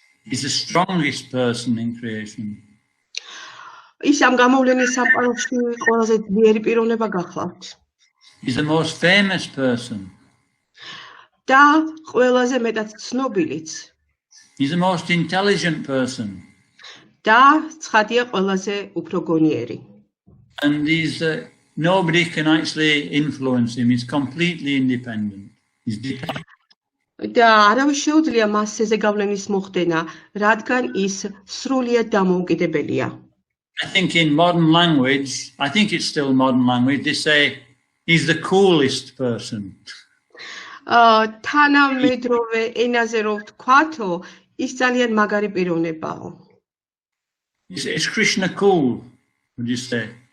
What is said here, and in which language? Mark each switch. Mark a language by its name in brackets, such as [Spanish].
[English] He's the strongest person in creation. [Georgian] Is am გამოვლენის სამყაროში ყველაზე ძლიერი პიროვნება გახლავთ. [English] He's the most famous person. [Georgian] და ყველაზე მეტად ცნობილიც. [English] He's the most intelligent person. [Georgian] და ცხადია ყველაზე უფრო გონიერი. [English] And nobody can actually influence him. He's completely independent. He's dependent. [Georgian] და არავის შეუძლია მას ეზე გავლენის მოხდენა, რადგან ის სრულიად დამოუკიდებელია. [English] I think in modern language, I think it's still modern language, they say he's the coolest person. [Georgian] თანამედროვე ენაზე რო ვთქვათო, ის ძალიან მაგარი პიროვნებაა. [English] Is Krishna cool, would you say?